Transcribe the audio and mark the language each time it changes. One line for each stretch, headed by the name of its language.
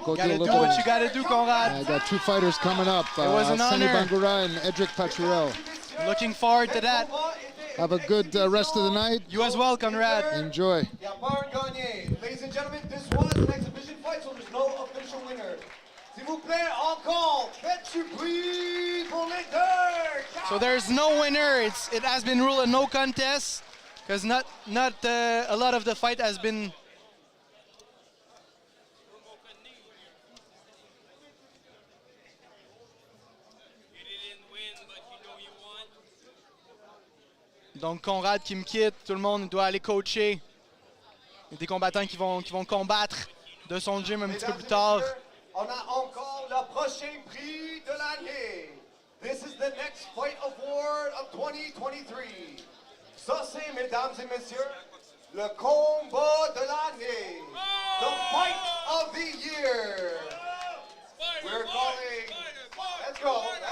English: Go do what you got to do, Conrad. I got 2 fighters coming up. It was an honor. Bangura and Edric Paturel. Looking forward to that. Have a good rest of the night. You as well, Conrad. Enjoy. Ladies and gentlemen, this was an exhibition fight, so there's no official winner.
French: S'il vous plaît, encore, faites du bruit pour les deux.
English: So there's no winner. It has been ruled a no contest because not a lot of the fight has been.
French: Donc Conrad qui me quitte, tout le monde doit aller coacher. Il y a des combattants qui vont combattre de son gym un petit peu plus tard. On a encore le prochain prix de l'année.
English: This is the next fight award of 2023.
French: Ça c'est, mesdames et messieurs, le combat de l'année.
English: The fight of the year. We're calling, let's go.